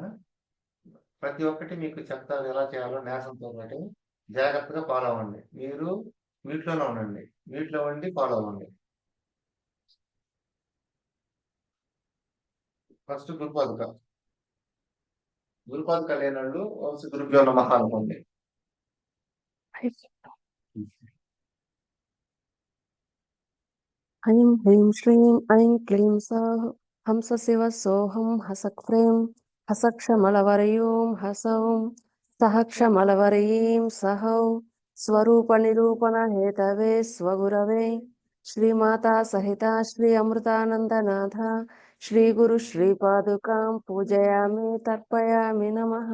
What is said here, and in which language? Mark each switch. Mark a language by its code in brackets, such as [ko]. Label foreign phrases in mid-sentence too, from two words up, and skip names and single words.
[te] ప్రతి ఒక్కటి మీకు చెప్తారు ఎలా చేయాలో న్యాసంతో పాటు జాగ్రత్తగా ఫాలో అవ్వండి. మీరు మీట్లోనే ఉండండి. మీట్లో ఉండి ఫాలో అవ్వండి. ఫస్ట్ గురుపాదుక. గురుపాదుక లేనోళ్ళు [sa] వంశ గురుభ్యో నమః [te] అనుకోండి. [sa] ऐं ह्रीं श्रीं ऐं क्लीं सौः हंसशिव सोऽहं हसक्फ्रें हसक्षमलवरयों हसौं सहक्षमलवरयीं सहौ स्वरूपनिरूपणहेतवे स्वगुरवे श्रीमाता सहिता श्री अमृतानन्दनाथ श्रीगुरु श्रीपादुकां पूजयामि तर्पयामि नमः।